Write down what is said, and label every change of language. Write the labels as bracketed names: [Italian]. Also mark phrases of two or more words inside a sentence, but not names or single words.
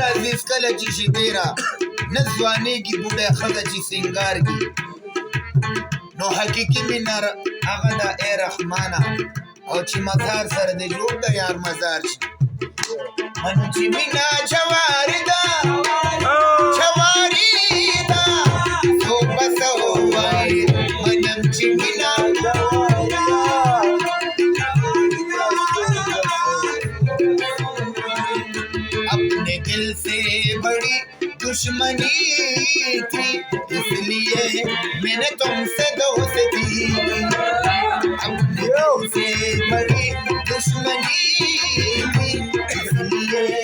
[Pashto] راځي کله چې شي ډېره نه ځوانېږي بوډۍ ښځه چې سینګار کي نو حقیقي مینه هغه ده ای رحمانه او چې مزار سره د جوړ د یار مزار شي منو چې مینه جواري ده جواري ده څو بس ووایي منم چې مینه [Hindi] अपने दिल से बड़ी दुश्मनी थी इसलिए मैंने तुमसे दोस्ती की अपने दिल से बड़ी दुश्मनी थी इसलिए